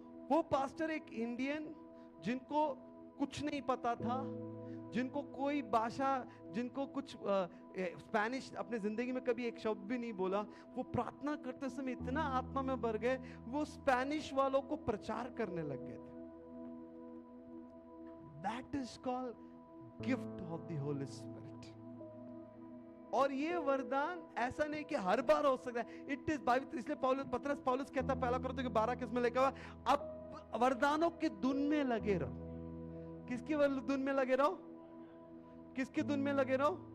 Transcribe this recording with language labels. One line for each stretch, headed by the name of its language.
Hindi: वो पास्टर एक इंडियन, जिनको कुछ नहीं पता था, जिनको कोई भाषा, जिनको कुछ स्पेनिश अपने जिंदगी में कभी एक शब्द भी नहीं बोला, वो प्रार्थना करते समय इतना आत्मा में भर गए, वो स्पेनिश वालों को प्रचार करने लग गए थे।
English: That is called gift of the Holy Spirit.
Hindi: और ये वरदान ऐसा नहीं कि हर बार हो सकता है।
English: it is Bible,
Hindi: इसलिए पौलुस कहता है पहला कोरिन्थियों 12 किस में लिखा हुआ, अब वरदानों के धुन में लगे रहो। किसकी धुन में लगे रहो? किसकी धुन में लगे रहो?